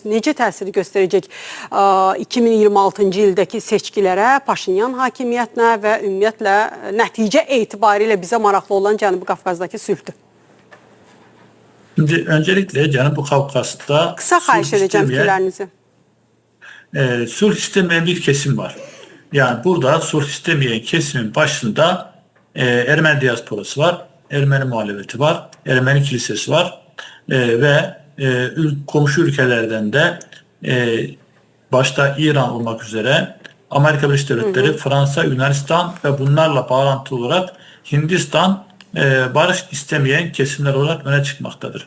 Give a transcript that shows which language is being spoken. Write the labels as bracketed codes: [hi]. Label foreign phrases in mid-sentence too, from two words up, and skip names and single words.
[az] Necə təsir göstərəcək 2026-cı ildəki seçkilərə, Paşinyan hakimiyyətinə və ümumiyyətlə nəticə etibarilə bizə maraqlı olan Cənubi Qafqazdakı sülhdür? [tr] Şimdi öncelikle Cənubi Qafqazda [az] Kısa xahiş edəcəm fikirlərinizi. [tr] Sulh istemeyen bir kesim var. Yani burada sulh istemeyen kesimin başında Ermeni diasporası var, Ermeni muhalefeti var, Ermeni kilisesi var ve komşu ülkelerden de başta İran olmak üzere Amerika Birleşik Devletleri, Fransa, Yunanistan ve bunlarla bağlantılı olarak Hindistan barış istemeyen kesimler olarak öne çıkmaktadır.